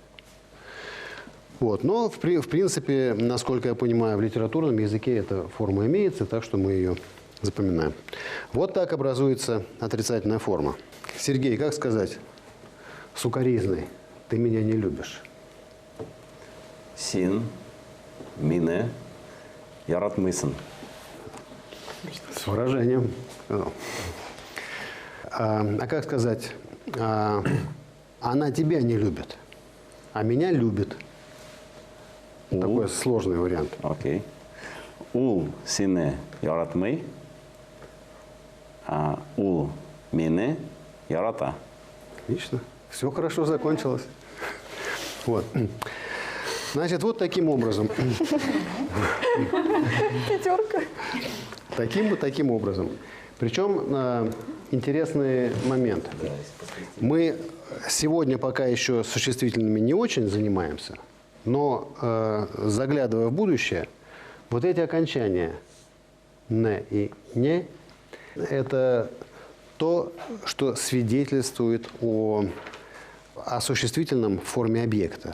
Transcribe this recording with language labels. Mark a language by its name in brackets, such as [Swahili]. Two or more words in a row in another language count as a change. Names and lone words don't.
[Russian] Вот. Но, в принципе, насколько я понимаю, в литературном языке эта форма имеется, так что мы ее запоминаем. Вот так образуется отрицательная форма. Сергей, как сказать сукаризный? Ты меня не любишь. [Tatar] Син, мине, ярат мысын. [Russian] С выражением. А как сказать, она тебя не любит, а меня любит. Такой сложный вариант. Окей. [Tatar] Ул сине ярат мый, а ул мине ярата. [Russian] Отлично. Все хорошо закончилось. Вот. Значит, вот таким образом. Пятерка. Таким образом. Причем интересный момент. Мы сегодня пока еще существительными не очень занимаемся, но заглядывая в будущее, вот эти окончания «не» и «не» – это то, что свидетельствует о существительном в форме объекта.